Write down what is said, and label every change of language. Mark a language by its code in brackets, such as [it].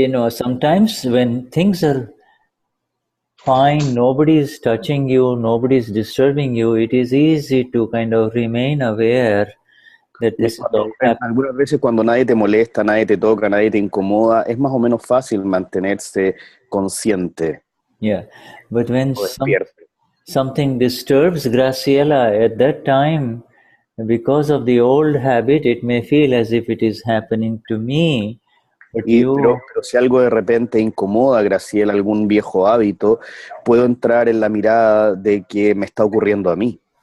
[en] Sometimes when things are fine, nobody is touching you, nobody is disturbing you, it is easy to kind of remain aware that this is all happening. [es] Algunas veces cuando nadie te molesta, nadie te toca, nadie te incomoda, es más o menos fácil mantenerse consciente. [en] Yeah, but when something disturbs Graciela at that time, because of the old habit, it may feel as if it is happening to me. But [es] Pero si algo de repente incomoda a Graciela, algún viejo hábito, puedo entrar en la mirada de que me está ocurriendo a mí.